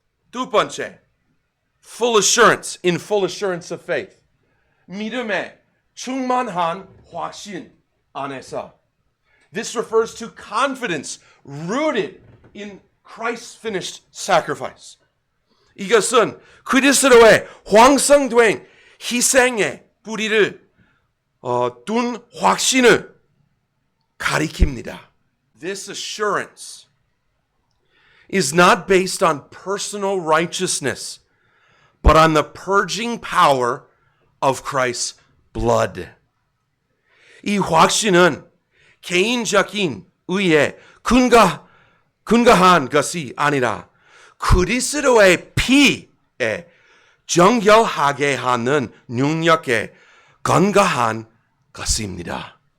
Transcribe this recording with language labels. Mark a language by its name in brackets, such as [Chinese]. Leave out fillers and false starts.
[Korean] 두 번째, [English] full assurance, in full assurance of faith. [Korean] 믿음의 충만한 확신 안에서. [English] This refers to confidence rooted in Christ's finished sacrifice. [Korean] 이것은 그리스도의 완성된 희생의 뿌리를 둔 확신을 가리킵니다. [English] This assurance is not based on personal righteousness, but on the purging power of Christ's blood. [Korean] 이 확신은 개인적인 의에 근거한 것이 아니라 그리스도의 피에 정결하게 하는 능력에 근거한 것입니다.